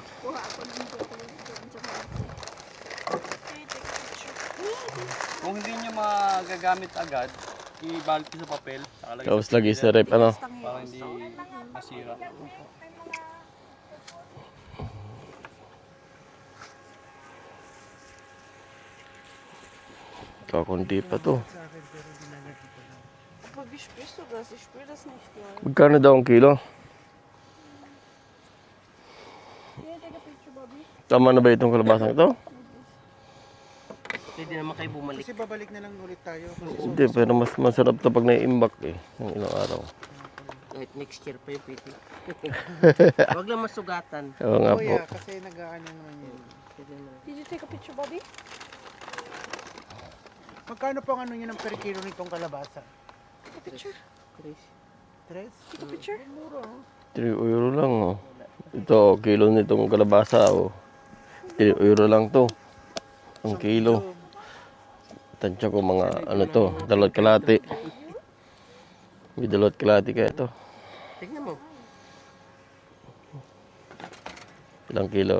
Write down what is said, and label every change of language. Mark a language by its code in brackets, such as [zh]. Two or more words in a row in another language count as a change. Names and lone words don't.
[tl] Kung hindi nyo magagamit agad, ibalot nyo sa papel. Tapos lagi sa rep, ano? Para hindi masira. Kakunti pa to. [de] Aber wie spürst du das? Ich spüre das nicht mal. [tl] Magkano daw ang kilo? Tama na ba itong kalabasang ito? Pwede naman kayo bumalik. Kasi babalik na lang ulit tayo. Hindi, pero mas masarap to pag naiimbak, eh. Ng ilang araw. Kahit [en] next year [tl] pa yung pwede. Huwag lang masugatan. Oo nga po. Kasi nag-aano naman yun. [en] Did you take a picture, Bobby? [tl] Magkano po ang ano nyo ng per kilo nitong kalabasa? [en] Take a picture. [tl] Tres. [en] Take a picture. [tl] 3 euro lang oh. Ito, kilo nitong kalabasa oh. 3 euro lang to. Ang kilo. Tansya ko mga ano to, 2 kalahati. May 2 kalahati kaya ito. Tignan mo. Ilang kilo?